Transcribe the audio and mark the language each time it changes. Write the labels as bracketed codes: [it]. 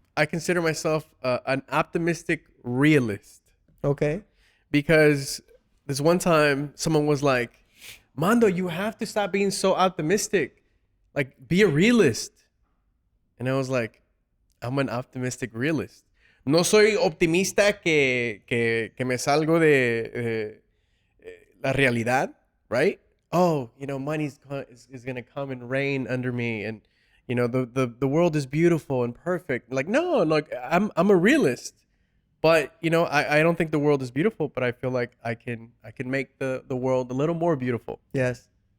[en] I consider myself an optimistic realist. Okay. Because this one time someone was like, Mando, you have to stop being so optimistic. Like, be a realist. And I was like, I'm an optimistic realist. [es] No soy optimista que me salgo de la realidad, right? [en] Oh, money is going to come and rain under me. And, the world is beautiful and perfect. Like, no, like I'm a realist. But, I don't think the world is beautiful, but I feel like I can make the world a little more beautiful. Yes.